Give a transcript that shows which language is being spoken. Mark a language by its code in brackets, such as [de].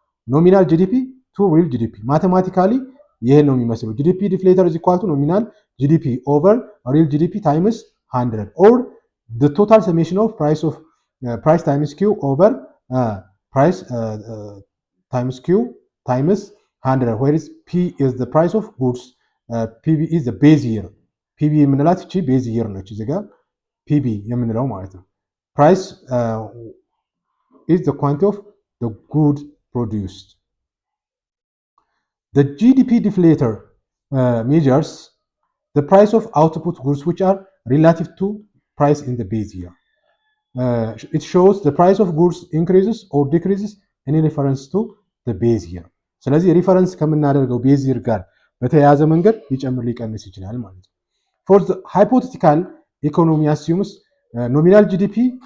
[en] ኖሚናል ጂዲፒ ቱ ሪል ጂዲፒ። ማቴማቲካሊ [am] ይሄን ነው የሚመስለው። [en] ጂዲፒ ዲፍሌተር ኢዝ ኢኳል ቱ ኖሚናል ጂዲፒ ኦቨር ሪል ጂዲፒ ታይምስ 100 ኦር the total summation of price times Q over price times Q times 100 where is P is the price of goods, PV is the base year. [am] PV የምንላት እቺ base year ነች። እዚህ ጋር PV የምንለው ማለት ነው። [en] Price is the quantity of the good produced. The GDP deflator measures the price of output goods which are relative to price in the base year. It shows the price of goods increases or decreases in reference to the base year. [am] ስለዚህ ሪፈረንስ ከምናደርገው ቤዝ ይር ጋር በተያያዘ መንገድ ሊጨምር ሊቀንስ ይችላል ማለት ነው። [en] For the hypothetical economy assumes nominal GDP